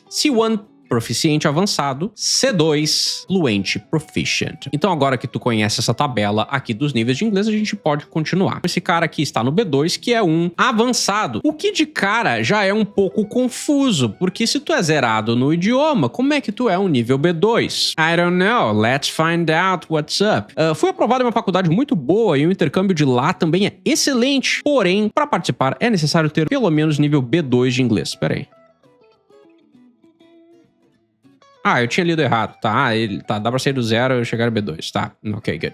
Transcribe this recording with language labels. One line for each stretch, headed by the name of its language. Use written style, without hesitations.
Portuguese: C1, proficiente avançado, C2, fluente proficient. Então agora que tu conhece essa tabela aqui dos níveis de inglês, a gente pode continuar. Esse cara aqui está no B2, que é um avançado, o que de cara já é um pouco confuso, porque se tu é zerado no idioma, como é que tu é um nível B2?
English: I don't know, let's find out what's up.
Portuguese: Fui aprovado em uma faculdade muito boa e o intercâmbio de lá também é excelente, porém, para participar é necessário ter pelo menos nível B2 de inglês. Pera aí. Eu tinha lido errado, tá? Dá pra sair do zero e chegar a B2, tá?
English: Ok, good.